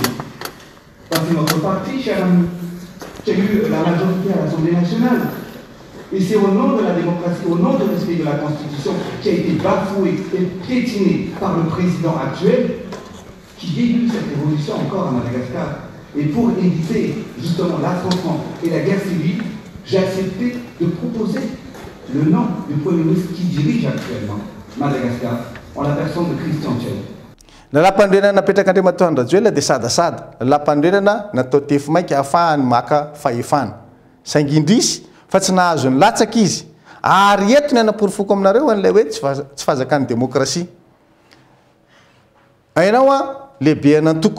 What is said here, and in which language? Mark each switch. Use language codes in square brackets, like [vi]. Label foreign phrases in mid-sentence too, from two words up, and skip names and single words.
[fr] Parce que notre parti, cher ami, qui a eu la majorité à l'Assemblée nationale, et c'est au nom de la démocratie, au nom du respect de la Constitution, qui a été bafoué et piétiné par le président actuel, qui débute cette révolution encore à Madagascar. Et pour éviter justement l'affrontement et la guerre civile, j'ai accepté de proposer le nom du Premier ministre qui dirige actuellement Madagascar, en la personne de Christian Tsaï. [mg] Lalam-pandrenana napetraka Andriamatoa Andry Rajoelina dia sadasada. Lalam-pandrenana natao tefy maika ahafahany maka fahefana. Saingy indrisy fa tsy nahazo ny latsaka izy. Ary eto ny anaporofoko aminareo an'ilay hoe tsy fahazakan'ny demokrasia. Ainao lehibe an'antoko.